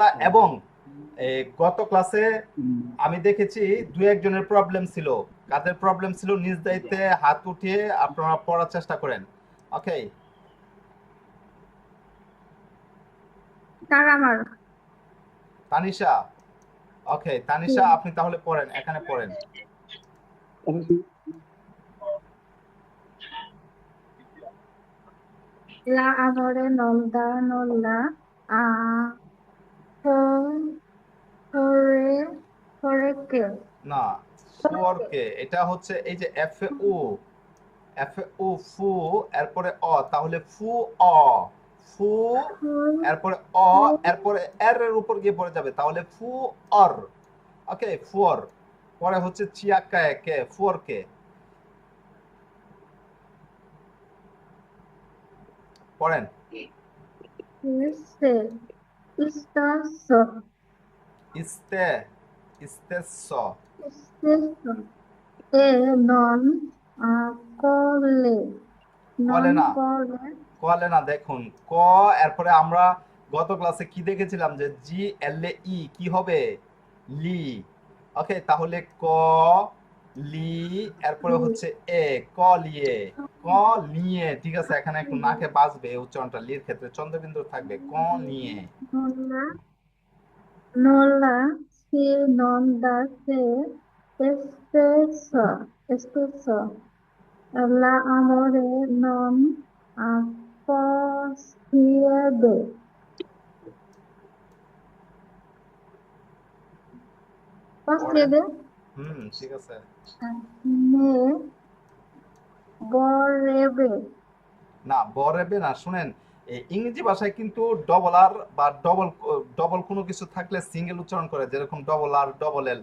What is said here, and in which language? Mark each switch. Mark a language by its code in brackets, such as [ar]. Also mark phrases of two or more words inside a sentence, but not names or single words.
[bn] এবং গত ক্লাসে আমি দেখেছি দু একজনের প্রবলেম ছিল। কাদের প্রবলেম ছিল? নিজ দায়িত্বে হাত উঠিয়ে আপনারা পড়ার চেষ্টা করেন। ওকে, কার আমার? তানিশা। ওকে, তানিশা, আপনি তাহলে পড়েন, এখানে পড়েন। [it] La amore nolda nolla a fore foreke [bn] না, ফুয়রকে, এটা হচ্ছে এই যে এফ ও, এফ ও ফু, এরপরে অ, তাহলে ফু অ, ফু, এরপরে অ, এরপরে এর এর উপর গিয়ে পড়ে যাবে, তাহলে ফু অর। ওকে, ফুয়র, পরে হচ্ছে চিয়াকায় কে, ফুয়র কে, পড়েন। [it] se istaso ইস্তে, ইস্তেস, isteso e non cole কলে non [bn] না, [it] cole [bn] কলে না, দেখুন ক, এরপরে আমরা গত ক্লাসে কি দেখেছিলাম যে জি এল এ ই কি হবে, লি। ওকে, তাহলে ক, লি, এরপরে হচ্ছে এ, ক লিয়ে, ক নিয়ে, ঠিক আছে, এখানে একটু নাকে বাজবে এই উচ্চারণটা, লির ক্ষেত্রে চন্দ্রবিন্দু থাকবে, ক নিয়ে। [it] nolla nolla si non da se stesso la amore non possiede [bn] পড়েন। [it] possiede [bn] ঠিক আছে। [it] ne vorrebbe [bn] না, বরেবে না, শুনেন, এই ইংরেজি ভাষায় কিন্তু [en] double r [bn] বা [en] double double [bn] কোনো কিছু থাকলে সিঙ্গেল উচ্চারণ করে, যেরকম [en] double r, double l.